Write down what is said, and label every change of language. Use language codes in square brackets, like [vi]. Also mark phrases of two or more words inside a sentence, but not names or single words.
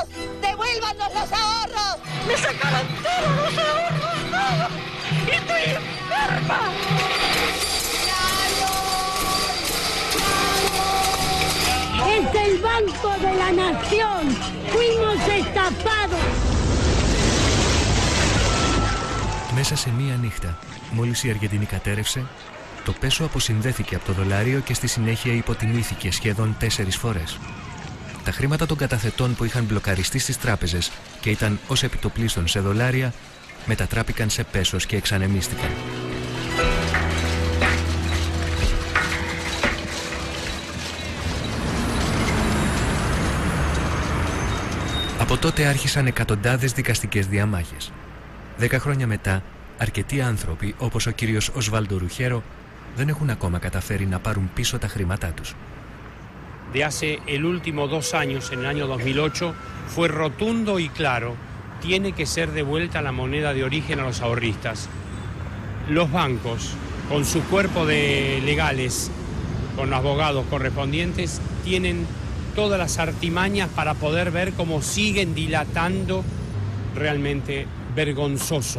[es] ¡Devuélvanos los ahorros! ¡Me sacaron todos los ahorros! ¡No! ¡Estoy enferma! Es el Banco de la Nación. Fuimos estafados. [el] Μέσα σε μία νύχτα, μόλις η Αργεντινή κατέρευσε, το πέσο αποσυνδέθηκε από το δολάριο και στη συνέχεια υποτιμήθηκε σχεδόν 4 φορές. Τα χρήματα των καταθετών που είχαν μπλοκαριστεί στις τράπεζες και ήταν ως επιτοπλίστων σε δολάρια, μετατράπηκαν σε πέσος και εξανεμίστηκαν. Από τότε άρχισαν εκατοντάδες δικαστικές διαμάχες. 10 χρόνια μετά, αρκετοί άνθρωποι, όπως ο κύριος Οσβάλντο Ρουχέρο, δεν έχουν ακόμα καταφέρει να πάρουν πίσω τα χρήματά τους. [es] De hace el último 2 años, en el año 2008, fue rotundo y claro, tiene que ser devuelta la moneda de origen a los ahorristas. Los bancos, con su cuerpo de legales, con los abogados correspondientes, tienen todas las artimañas para poder ver cómo siguen dilatando realmente vergonzoso.